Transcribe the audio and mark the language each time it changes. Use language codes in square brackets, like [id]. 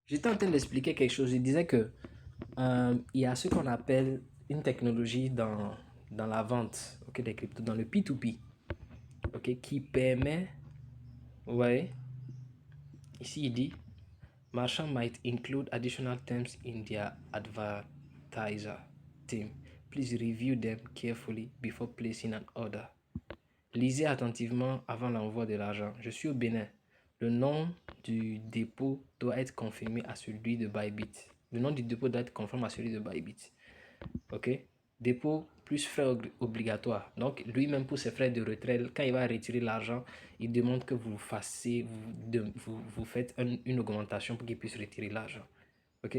[fr] J'étais en train d'expliquer quelque chose. Je disais que il y a ce qu'on appelle une technologie dans la vente, ok, des cryptos, dans le P2P, ok, qui permet, ouais, ici il dit, [en] merchant might include additional terms in their advertiser team. Please review them carefully before placing an order. [fr] Lisez attentivement avant l'envoi de l'argent. Je suis au Bénin. Le nom du dépôt doit être confirmé à celui de Bybit. Le nom du dépôt doit être conforme à celui de Bybit. OK? Dépôt plus frais obligatoires. Donc, lui-même pour ses frais de retrait, quand il va retirer l'argent, il demande que vous fassiez, vous faites une augmentation pour qu'il puisse retirer l'argent. OK?